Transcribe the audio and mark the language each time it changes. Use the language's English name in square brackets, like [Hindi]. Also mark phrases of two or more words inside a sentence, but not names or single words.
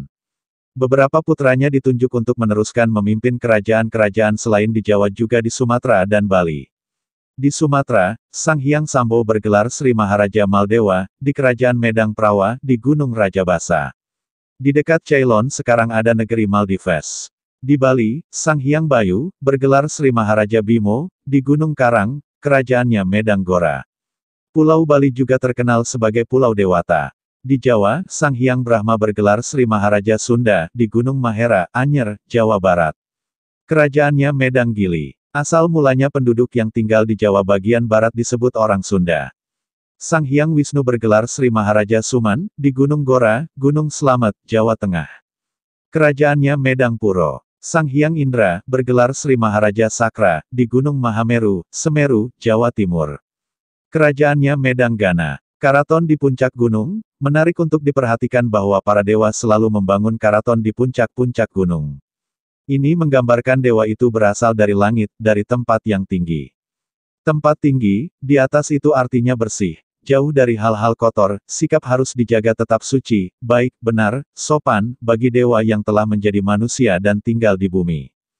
[Indonesian] Beberapa putranya ditunjuk untuk meneruskan memimpin kerajaan-kerajaan selain di Jawa juga di Sumatera dan Bali. Di Sumatera, Sang Hyang Sambo bergelar Sri Maharaja Maldewa, di Kerajaan Medang Prawa, di Gunung Rajabasa. Di dekat Ceylon sekarang ada negeri Maldives. Di Bali, Sang Hyang Bayu, bergelar Sri Maharaja Bimo, di Gunung Karang, kerajaannya Medang Gora. Pulau Bali juga terkenal sebagai Pulau Dewata. Di Jawa, Sang Hyang Brahma bergelar Sri Maharaja Sunda, di Gunung Mahera, Anyer, Jawa Barat. Kerajaannya Medang Gili. Asal mulanya penduduk yang tinggal di Jawa bagian Barat disebut orang Sunda. Sang Hyang Wisnu bergelar Sri Maharaja Suman, di Gunung Gora, Gunung Slamet, Jawa Tengah. Kerajaannya Medang Puro. Sang Hyang Indra, bergelar Sri Maharaja Sakra, di Gunung Mahameru, Semeru, Jawa Timur. Kerajaannya Medang Gana. Karaton di puncak gunung, menarik untuk diperhatikan bahwa para dewa selalu membangun karaton di puncak-puncak gunung. Ini menggambarkan dewa itu berasal dari langit, dari tempat yang tinggi. Tempat tinggi, di atas itu artinya bersih. Jauh dari hal-hal kotor, sikap harus dijaga tetap suci, baik, benar, sopan, bagi dewa yang telah menjadi manusia dan tinggal di bumi.